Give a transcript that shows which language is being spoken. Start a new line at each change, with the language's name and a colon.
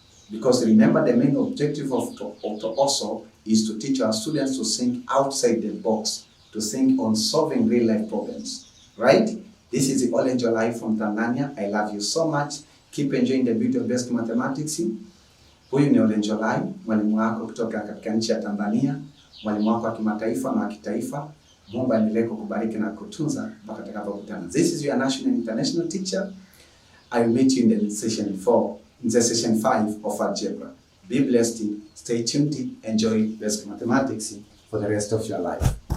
English: Because remember, the main objective of also is to teach our students to think outside the box, to think on solving real life problems, right? This is Olenjolai from Tanzania. I love you so much. Keep enjoying the beauty of basic mathematics.
Swahili: Huyu ni Olenjolai, mwalimu wako kutoka katika nchi ya Tanzania, mwalimu wako wa kimataifa na wa kitaifa. Mungu aendelee kukubariki na kutunza mpaka tutakapokutana.
English: This is your national and international teacher. I will meet you in the session 4, in the session 5 of algebra. Be blessed, stay tuned, enjoy basic mathematics for the rest of your life.